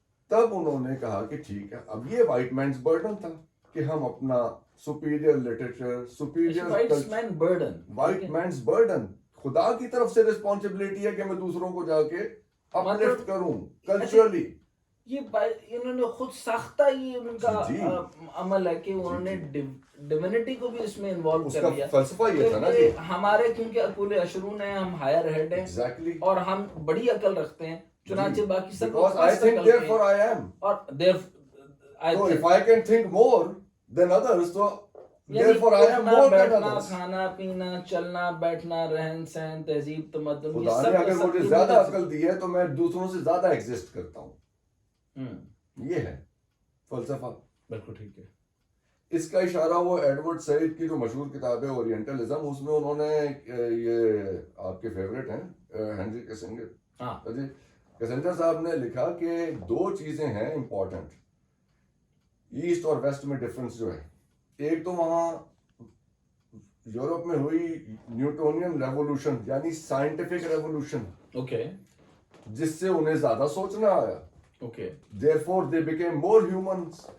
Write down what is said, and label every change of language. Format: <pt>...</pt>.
<ur>تب انہوں نے کہا کہ ٹھیک ہے. اب یہ وائٹ مینس برڈن تھا کہ ہم اپنا superior literature, superior white means burden, خدا کی طرف سے رسپانسبلٹی ہے کہ میں دوسروں کو جا کے اپلفٹ کروں کلچرلی. یہ انہوں نے خود ساختہ ہی ان کا عمل ہے کہ انہوں نے ڈیوینٹی کو بھی اس میں انوالو کر لیا. فلسفہ یہ تھا نا جی، ہمارے کیونکہ اکول اشرون ہیں، ہم ہائر ہیڈ ہیں اور ہم بڑی عقل رکھتے ہیں، چنانچہ باقی سب</ur> <en>because I think therefore I am.</en> <ur>اور</ur> <en>so if I can think more than others, so therefore I am more than others.</en> <ur>کھانا پینا، چلنا بیٹھنا، رہن سہن، تہذیب، تمدن، خدا نے اگر مجھے زیادہ عقل دی ہے تو میں دوسروں سے زیادہ ایگزسٹ کرتا ہوں. یہ ہے فلسفہ. بالکل ٹھیک ہے. اس کا اشارہ وہ ایڈورڈ سعید کی جو مشہور کتاب ہے اورینٹلزم، اس میں انہوں نے یہ آپ کے فیوریٹ ہیں ہینری کیسنجر جی، کیسنجر صاحب نے لکھا کہ دو چیزیں ہیں امپورٹنٹ ایسٹ اور ویسٹ میں ڈفرنس جو ہے. ایک تو وہاں یورپ میں ہوئی نیوٹونین ریولوشن، یعنی سائنٹیفک ریولوشن، جس سے انہیں زیادہ سوچنا آیا.</ur> <en>therefore they became more humans.</en>